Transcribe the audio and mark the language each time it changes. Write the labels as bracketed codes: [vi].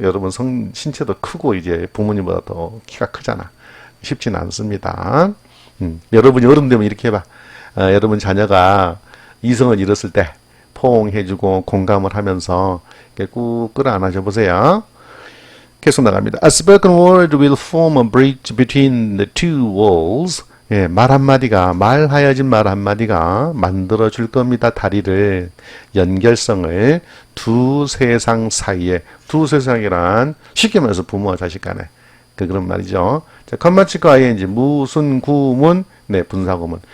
[ko] 여러분 신체도 크고 이제 부모님보다 더 키가 크잖아. 쉽지는 않습니다. 여러분이 어른 되면 이렇게 해봐. 여러분 자녀가 이성을 잃었을 때 포옹해주고 공감을 하면서 이렇게 꾹 끌어안아줘 보세요. 계속 나갑니다. [en] A spoken word will form a bridge between the two walls. [ko] 예, 말 한마디가, 말하여진 말 한마디가 만들어 줄 겁니다. 다리를, 연결성을 두 세상 사이에, 두 세상이란 쉽게 말해서 부모와 자식 간에 그런 말이죠. 자, 컴마치과 ing, 무슨 구문, 네, 분사구문.